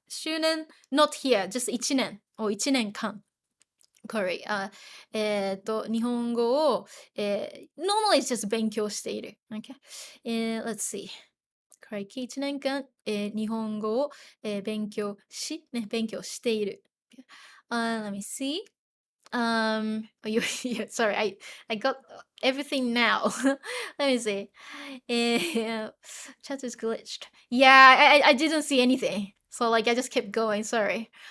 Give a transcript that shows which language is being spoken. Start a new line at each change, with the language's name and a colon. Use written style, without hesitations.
English: 周年 not here, just 1年。
Japanese: 1年間。Corey. 日本語を、
English: normally it's just
Japanese: 勉強している。
English: Okay? Let's see.
Japanese: Corey, 1年間、日本語を、勉強している。
English: Let me see. Yeah, sorry, I got everything now. Let me see. Chat is glitched. Yeah, I didn't see anything. So like I just kept going, sorry.